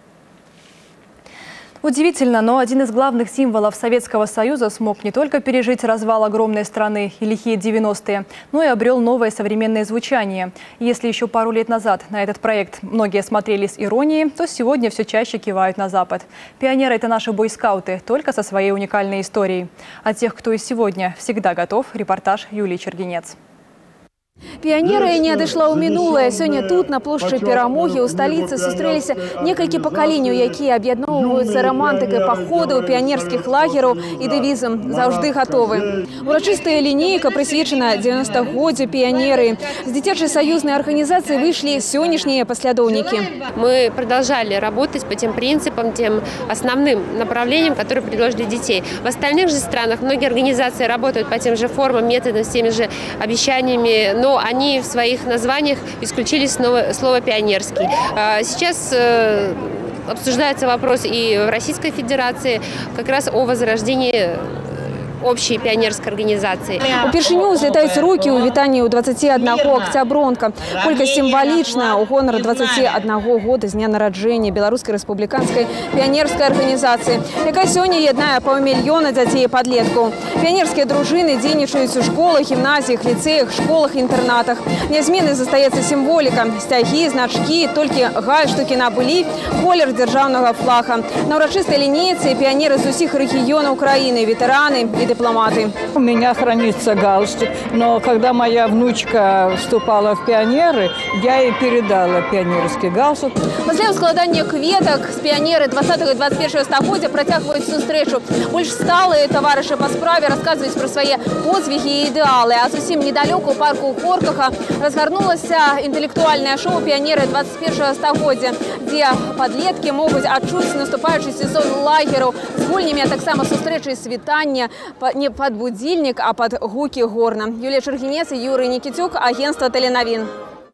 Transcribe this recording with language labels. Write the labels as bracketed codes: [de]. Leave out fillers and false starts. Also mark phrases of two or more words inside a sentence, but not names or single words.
[ru] Удивительно, но один из главных символов Советского Союза смог не только пережить развал огромной страны и лихие 90-е, но и обрел новое современное звучание. Если еще пару лет назад на этот проект многие смотрели с иронией, то сегодня все чаще кивают на Запад. Пионеры – это наши бойскауты, только со своей уникальной историей. А тех, кто и сегодня всегда готов, репортаж Юлии Чергенец. [be] Пионеры не адышла ў мінулае. Сёння тут, на плошчы Перамогі, у сталіцы сустрэліся некалькі пакаленняў, якія аб'ядноўваюцца рамантыкай паходаў, піянерскіх лагераў і дэвізам «Заўжды гатовы». Урачыстая лінейка прысвечана [ru] 90-годдзю пионеры. [be] С дзіцячай саюзнай [ru] организации вышли сённяшние последовники. Мы продолжали работать по тем принципам, тем основным направлениям, которые предложили детей. В остальных же странах многие организации работают по тем же формам, методам, с теми же обещаниями, но они в своих названиях исключили слово «пионерский». Сейчас обсуждается вопрос и в Российской Федерации как раз о возрождении общей пионерской организации. [be] Упершыню узлетаюць руки ў вітанні ў 21 октябронка. Колькасць сімвалічная ў гонар 21 года з дня нараджэння Беларускай рэспубліканскай піянерскай арганізацыі, якая сёння яднае паўмільёна дзяцей і падлеткаў. Піянерскія дружыны дзейнічаюць у школах, гімназіях, ліцэях, школах і інтэрнатах. Нязменнай застаецца сімволіка. Сцягі, значкі, толькі гальштукі набылі, колер дзяржаўнага флага. На урачыстай лінейцы піянеры з усіх рэгіёнаў краіны, ветэраны і дипломаты. [ru] У меня хранится галстук, но когда моя внучка вступала в пионеры, я ей передала пионерский галстук. [be] Пасля складання кветак з піянеры 20 і 21 стагоддзя працягваюць сустрэчу. Больш сталыя таварышы па справе расказваюць пра свае подзвігі і ідэалы. А зусім недалёку ў парку Хоркаха разгарнулася інтэлектуальнае шоу «Піянеры 21 стагоддзя», дзе падлеткі могуць адчуць наступаючы сезон лагераў з гульнямі, а таксама сустрэчы світання [ru] не под будильник, а под [be] гуки горна. [ru] Юлия Чергенец и Юрий Никитюк, агентство «Теленовин».